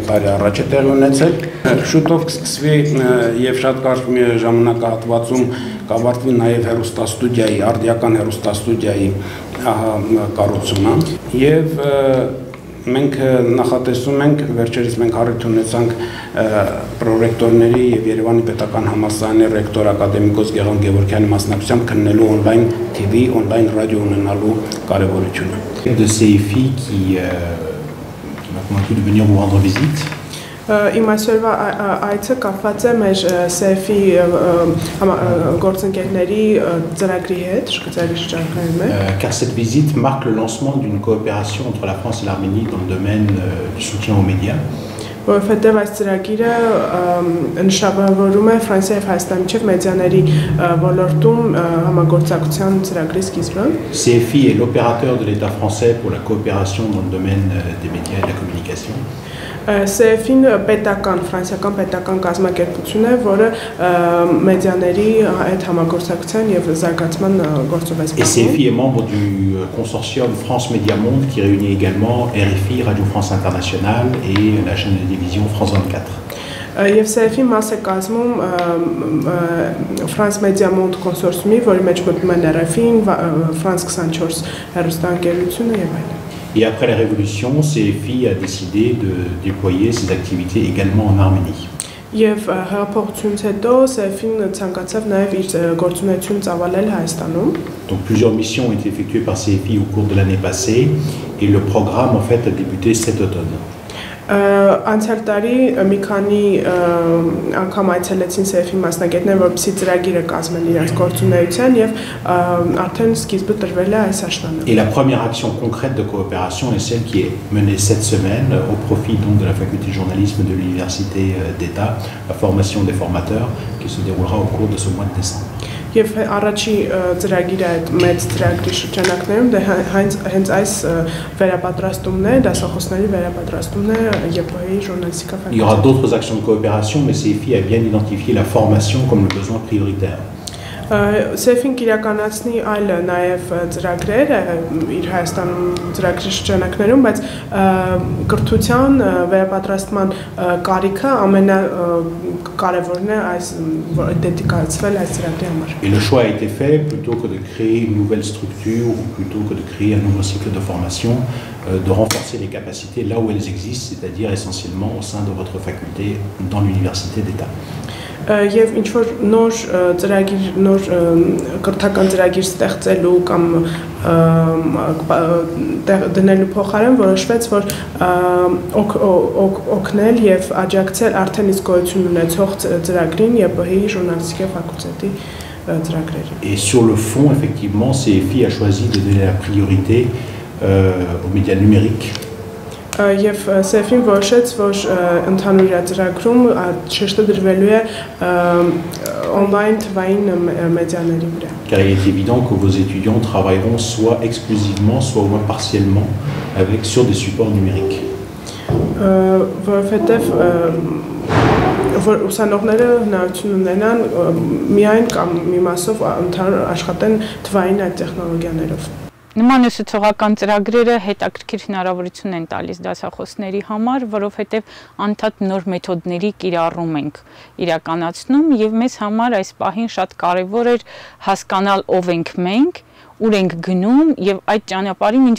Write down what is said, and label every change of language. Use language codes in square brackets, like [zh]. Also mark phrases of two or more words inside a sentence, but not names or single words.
[hy] տարի առաջ է տեղի ունեցել։ Շուտով կսկսվի եւ շատ կարճ ժամանակահատվածում կավարտվի նաեւ հեռուստաստուդիայի, արդիական հեռուստաստուդիայի կառուցումը եւ մենք նախատեսում ենք, վերջերս մենք առիթ ունեցանք պրոռեկտորների եւ Երևանի պետական համալսարանի ռեկտոր ակադեմիկոս Գեղամ Գևորգյանի մասնակցությամբ քննելու [en] on-line TV, [hy] on-line ռադիո ունենալու կարևորությունը։ [fr] De CFI qui m'a convaincu de venir vous rendre visite. [hy] Իմ այսօրվա այցը կապված է մեր CFI գործընկերների ծրագրի հետ, ծրագրի շրջանակներում է։ [fr] Car cette visite marque le lancement d'une coopération entre la France et l'Arménie dans le domaine du soutien aux médias. [hy] Որովհետև այս ծրագիրը նշանավորում է Ֆրանսիայի եւ Հայաստանի միջև մեդիաների ոլորտում համագործակցության ծրագրի սկիզբը։ [fr] CFI est l'opérateur de l'État français pour la coopération dans le domaine des médias et de la communication. [hy] CFI-ն պետական, ֆրանսիական պետական կազմակերպություն է, որը մեդիաների հետ համագործակցության եւ զարգացման գործով է զբաղվում։ [fr] Et CFI est membre du consortium France Média Monde qui réunit également RFI, Radio France Internationale et la chaîne de télévision France 24. [hy] Եվ CFI մաս է կազմում France Media Monde կոնսորցիումի, որի մեջ մտնում են RFI-ն, France 24 հեռուստաընկերությունը եւ այլն։ [fr] Et après la Révolution, CFI a décidé de déployer ses activités également en Arménie. [hy] Եվ հեղափոխությունից հետո CFI-ն ցանկացավ նաև իր գործունեությունը ծավալել Հայաստանում։ [fr] Donc plusieurs missions ont été effectuées par CFI au cours de l'année passée et le programme en fait a débuté cet automne. [hy] Անցյալ տարի մի քանի անգամ այցելեցին CFI մասնագետներ, որպեսզի ծրագիրը կազմեն իրենց գործունեության եւ արդեն սկիզբը տրվել է այս աշնանը։ [fr] Et la première action concrète de coopération est celle qui est menée cette semaine au profit donc de la faculté de journalisme de l'université d'État, la formation des formateurs qui se déroulera au cours de ce mois de décembre. [hy] Եվ առաջի ծրագիրը այդ մեծ ծրագրի շրջանակներում հենց այս վերապատրաստումն է, դասախոսների վերապատրաստումն է ԵՊՀ-ի ժուրնալիստիկա ֆակուլտետի։ [fr] Il y aura d'autres actions de coopération, mais CFI a bien identifié la formation comme le besoin prioritaire. [hy] CFI-ն կիրականացնի այլ նաև ծրագրեր իր Հայաստանում ծրագրի շրջանակներում, բայց կրթության վերապատրաստման կարիքը ամենակարևորն է այս դեդիկացվել այս ծրագրի համար։ [fr] Et le choix a été fait plutôt que de créer une nouvelle structure ou plutôt que de créer un nouveau cycle de formation, de renforcer les capacités là où elles existent, c'est-à-dire essentiellement au sein de votre faculté dans l'université d'État. [hy] Եվ ինչ որ նոր ծրագիր, նոր կրթական ծրագիր ստեղծելու կամ դնելու փոխարեն որոշվեց, որ օգնել եւ աջակցել արդեն իսկ գոյություն ունեցող ծրագրին ԵՊՀ-ի ժուրնալիստիկա ֆակուլտետի ծրագրերը։ [fr] Et sur le fond, effectivement, CFI a choisi de donner la priorité aux médias numériques. [hy] Եվ CFI-ն որոշեց, որ ընդհանուր ծրագրում շեշտը դրվելու է on-line թվային մեդիաների վրա։ [fr] Car il est évident que vos étudiants travailleront soit exclusivement, soit au moins partiellement sur des supports numériques. [hy] Որովհետև որ ուսանողները հնարավորություն ունենան միայն կամ մի մասով ընդհանուր աշխատեն թվային այդ տեխնոլոգիաներով։ Նման ուսուցողական ծրագրերը հետաքրքիր հնարավորություն են տալիս դասախոսների համար, որովհետև անդադ նոր մեթոդների կիրառում ենք իրականացնում եւ մեզ համար այս պահին շատ կարեւոր էր հասկանալ ով ենք մենք ուր ենք գնում եւ այդ ճանապարհին ինչ